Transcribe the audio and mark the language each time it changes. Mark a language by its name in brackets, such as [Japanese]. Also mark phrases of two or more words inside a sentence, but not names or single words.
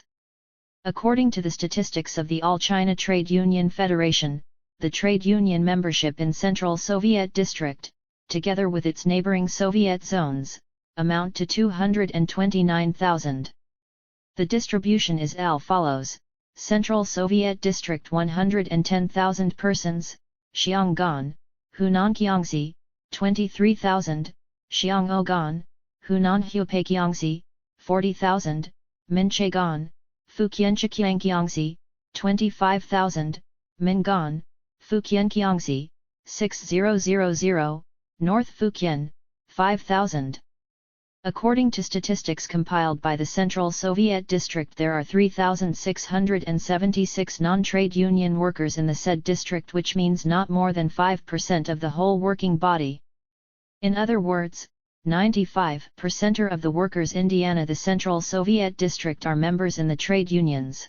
[English] According to the statistics of the All China Trade Union Federation, the trade union membership in Central Soviet District, together with its neighboring Soviet zones, amount to 229,000. The distribution is as follows: Central Soviet District 110,000 persons, Xianggan, Hunan Kiangsi, 23,000, Xiangogan, Hunan Hupei Kiangsi, 40,000, Minchegan, Fukienchikiang Kiangsi, 25,000, Mingan, Fukien Kiangsi, 6000, North Fukien, 5,000. According to statistics compiled by the Central Soviet District, there are 3,676 non-trade union workers in the said district, which means not more than 5% of the whole working body. In other words, 95% of the workers in Indiana, the Central Soviet District, are members in the trade unions.